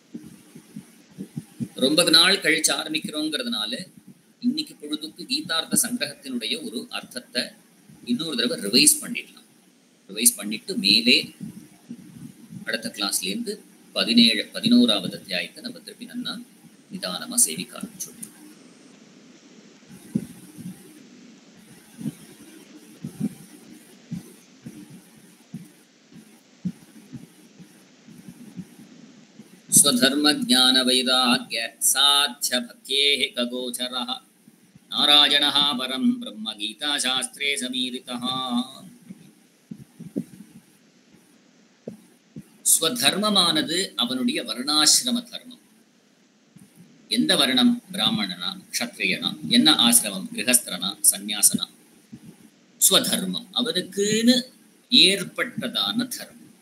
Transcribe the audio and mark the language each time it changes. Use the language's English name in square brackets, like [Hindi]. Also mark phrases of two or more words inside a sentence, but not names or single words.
[Tamil] ரொம்ப நாள் கழிச்சு ஆரம்பிக்கிறோங்கிறதுனால இன்னைக்கு பொழுதுக்கு கீதார்த்த சங்கிரகத்தினுடைய ஒரு அர்த்தத்தை இன்னொரு தடவை ரிவைஸ் பண்ணிடலாம். ரிவைஸ் பண்ணிட்டு மேலே அடுத்த கிளாஸ்லேருந்து 11வது அத்தியாயத்தை நம்ம திருப்பி நல்லா நிதானமா சேவிக்க ஆரம்பிச்சோம். [Sanskrit] स्वधर्म ज्ञान वैराग्य साध्य भक्त्येः खगोचरः नारायणः परं ब्रह्म गीता शास्त्रे समीरितः. [Tamil] ஸ்வதர்மமானது அவனுடைய வர்ணாசிரம தர்மம். எந்த வர்ணம்? பிராமணனா க்ஷத்ரியனா, என்ன ஆசிரமம் கிரகஸ்தரனா சந்நியாசனா. ஸ்வதர்மம் அவனுக்குன்னு ஏற்பட்டதான தர்மம்.